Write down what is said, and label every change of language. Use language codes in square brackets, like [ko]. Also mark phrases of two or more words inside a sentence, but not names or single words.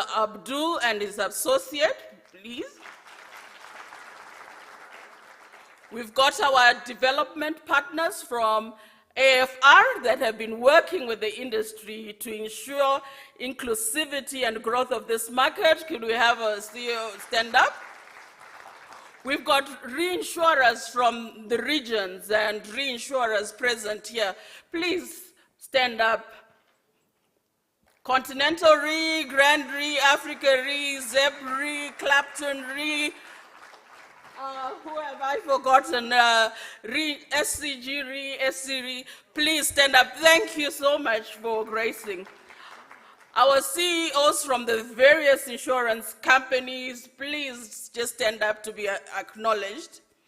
[en] Abdul and his associate, please. We've got our development partners from AFR that have been working with the industry to ensure inclusivity and growth of this market. Could we have a CEO stand up? We've got reinsurers from the regions and reinsurers present here. Please stand up. Continental Re, Grand Re, Africa Re, Zeb Re, Clapton Re, who have I forgotten? Re, SCG Re, SC Re. Please stand up. Thank you so much for gracing. Our CEOs from the various insurance companies, please just stand up to be acknowledged.